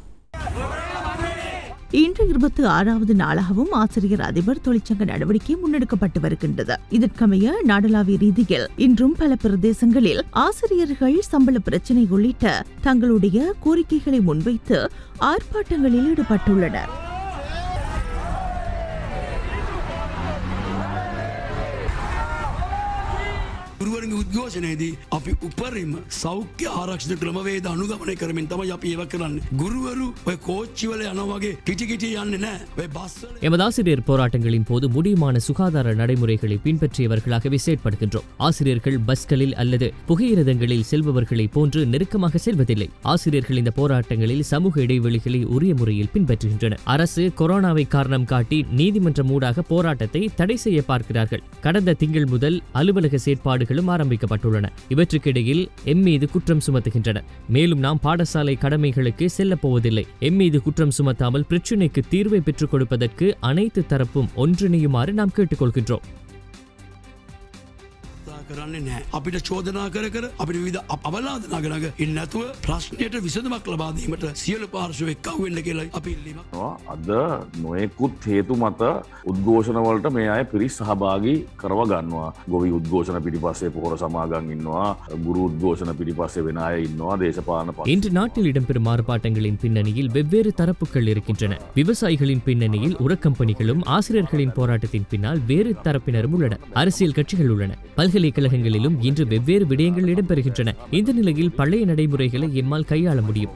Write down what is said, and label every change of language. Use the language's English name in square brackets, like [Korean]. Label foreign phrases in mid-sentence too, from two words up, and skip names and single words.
[Tamil] இன்று 26வது நாளாகவும் ஆசிரியர் அதிபர் தொழிற்சங்க நடவடிக்கை முன்னெடுக்கப்பட்டு வருகின்றது. இதற்கமைய நாடளாவிய ரீதியில் இன்றும் பல பிரதேசங்களில் ஆசிரியர்கள் சம்பள பிரச்சினை உள்ளிட்ட தங்களுடைய கோரிக்கைகளை முன்வைத்து ஆர்ப்பாட்டங்களில் ஈடுபட்டுள்ளனர். [Sinhala] ගුරුවරුන්ගේ උද්ඝෝෂණයේදී අපි උපරිම සෞඛ්‍ය ආරක්ෂිත ක්‍රමවේද අනුගමනය කරමින් තමයි අපි ඒව කරන්නේ. ගුරුවරු ඔය කෝච්චි වල යනවා වගේ කිටි යන්නේ නැහැ. ඔය බස් වල [Tamil] எமது ஆசிரியர் போராட்டங்களின் போது முடியுமான சுகாதார நடைமுறைகளை பின்பற்றியவர்களாகவே செயற்படுகின்றோம். ஆசிரியர்கள் பஸ்களில் அல்லது புகையிரதங்களில் செல்பவர்களை போன்று நெருக்கமாக செல்வதில்லை. ஆசிரியர்கள் இந்த போராட்டங்களில் சமூக இடைவெளிகளை உரிய முறையில் பின்பற்றுகின்றனர். அரசு கொரோனாவை காரணம் காட்டி நீதிமன்றம் ஊடாக போராட்டத்தை தடை செய்ய பார்க்கிறார்கள். கடந்த திங்கள் முதல் அலுவலக செயற்பாடுகள் ஆரம்பிக்கப்பட்டுள்ளன. இவற்றுக்கிடையில் எம் மீது குற்றம் சுமத்துகின்றனர். மேலும் நாம் பாடசாலை கடமைகளுக்கு செல்லப் போவதில்லை. எம் மீது குற்றம் சுமத்தாமல் பிரச்சினைக்கு தீர்வை பெற்றுக் கொடுப்பதற்கு அனைத்து தரப்பும் ஒன்றிணையுமாறு நாம் கேட்டுக்கொள்கின்றோம். [Sinhala] කරන්නේ නැහැ. අපිට චෝදනා කර අපිට විවිධ අවලාද නගනග ඉන්නේ නැතුව ප්‍රශ්නයට විසඳුමක් ලබා දීමට සියලු පාර්ශ්ව එක්කව වෙන්න කියලා අපි ඉල්ලීමක්. අද නොයෙකුත් හේතු මත උද්ඝෝෂණ වලට මේ අය පිරිස් සහභාගී කරව ගන්නවා. ගොවි උද්ඝෝෂණ පිටිපස්සේ පොහොර සමාගම් ඉන්නවා. ගුරු උද්ඝෝෂණ පිටිපස්සේ වෙන අය ඉන්නවා. දේශපාලන [Tamil] இன்று நாட்டில் இடம்பெறும் ஆர்ப்பாட்டங்களின் பின்னணியில் வெவ்வேறு தரப்புகள் இருக்கின்றன. விவசாயிகளின் பின்னணியில் உரக்கம்பெனிகளும் ஆசிரியர்களின் போராட்டத்தின் பின்னால் வேறு தரப்பினரும் உள்ளனர். அரசியல் கட்சிகள் உள்ளன. பல்கலைக்கழகங்களிலும் இன்று வெவ்வேறு விடயங்கள் இடம்பெறுகின்றன. இந்த நிலையில் பழைய நடைமுறைகளை எம்மால் கையாள முடியும்.